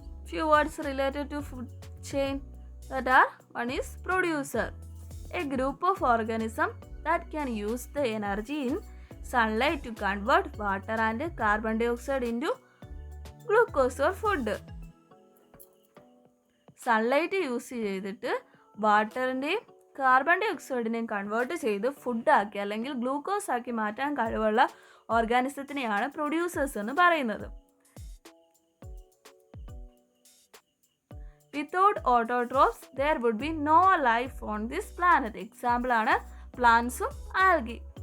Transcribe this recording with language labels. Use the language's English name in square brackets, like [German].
[English] Few words related to food chain that are: one is producer, a group of organisms that can use the energy in sunlight to convert water and carbon dioxide into glucose or food. [Malayalam] Sunlight use ചെയ്തിട്ട് വാട്ടറിൻ്റെയും carbon dye ഓക്സൈഡിനെയും convert ചെയ്ത് ഫുഡാക്കി അല്ലെങ്കിൽ glucose ആക്കി മാറ്റാൻ കഴിവുള്ള ഓർഗാനിസത്തിനെയാണ് producers എന്ന് പറയുന്നത്. [English] Without autotrophs, there would be no life on this planet. [Malayalam] Example ആണ് പ്ലാന്റ്സും algae.